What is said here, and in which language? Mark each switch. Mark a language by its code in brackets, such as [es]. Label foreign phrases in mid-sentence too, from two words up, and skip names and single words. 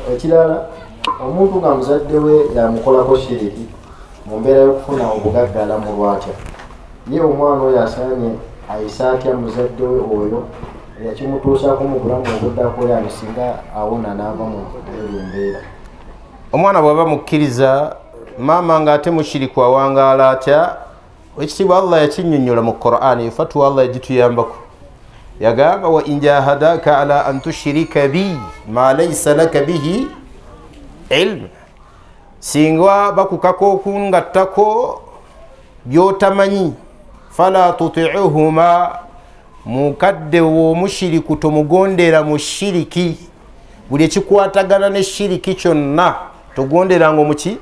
[lg] ekirala omuntu nga muzadde we yamukolako shiriki mu mbeera y'okufuna obugaggala mu lwatya, ye omwana oyo asaanye ayise atya muzadde we oyo yakimutuusaako mu bulamu obuddako yani singa awona n'ava mu eyo mbeera. omwana bw'aba mukkiriza maama nga ate mushiriku awangaala atya, ekitiibwa Allah yakinnyonnyola mu Qur'ani, fatwa Allah yagituyambako. [ar] يجامبا وإن جاهداك على أن تشرك بي ما ليس لك به علم, [lg] singa bakukako okungattako byotamanyi, [ar] فلا تطعهما, [lg] mukadde w'omushiriku tomugondera mu shiriki. buli ekikwatagana ne shiriki kyonna togonderanga muki.